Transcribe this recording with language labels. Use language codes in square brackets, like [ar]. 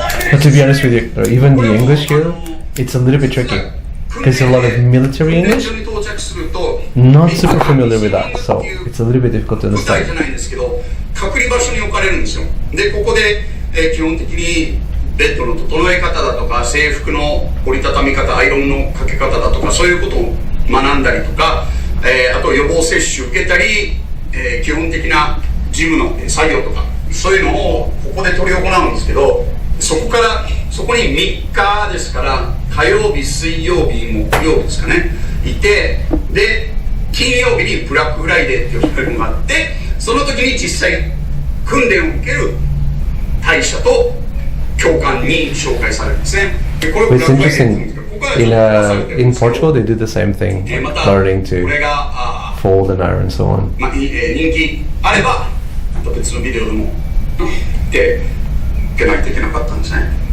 [en] But to be honest with you, even the English here, it's a little bit tricky. Because a lot of military English, not super familiar with that, so it's a little bit difficult to understand. [ja] 隔離場所に置かれるんですよ。で、ここで、基本的にベッドの整え方だとか制服の折りたたみ方、アイロンのかけ方だとか、そういうことを学んだりとか、あと予防接種受けたり、基本的な事務の作業とか、そういうのをここで執り行うんですけど、そこに3日ですから、火曜日、水曜日、木曜日ですかね、いて、で金曜日にブラックフライデーっていうのがあって、その時に実際訓練を受ける大社と教官に紹介されるんですね。でこれ [en] It's interesting. In Portugal, they do the same thing, learning to fold and iron and so on. [ja] まあ、人気あればまた別のビデオでもで受けないといけなかったんですね。